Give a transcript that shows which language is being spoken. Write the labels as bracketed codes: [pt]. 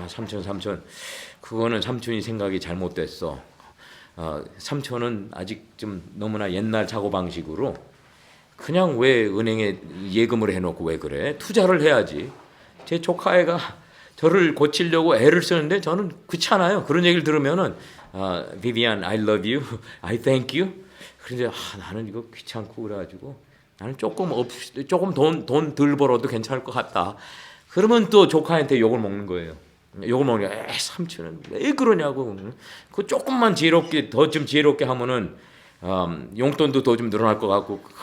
[ko] 삼촌, 그거는 삼촌이 생각이 잘못됐어. 삼촌은 아직 좀 너무나 옛날 사고방식으로 그냥 왜 은행에 예금을 해놓고 왜 그래? 투자를 해야지. 제 조카애가 저를 고치려고 애를 쓰는데 저는 그렇잖아요. 그런 얘기를 들으면은 [en] Vivian, I love you, I thank you. [ko] 그런데 나는 이거 귀찮고 그래가지고 나는 조금 돈 덜 벌어도 괜찮을 것 같다. 그러면 또 조카한테 욕을 먹는 거예요. 욕을 먹는 게 삼촌은 왜 그러냐고. 그 조금만 지혜롭게 더 좀 지혜롭게 하면은 용돈도 더 좀 늘어날 것 같고.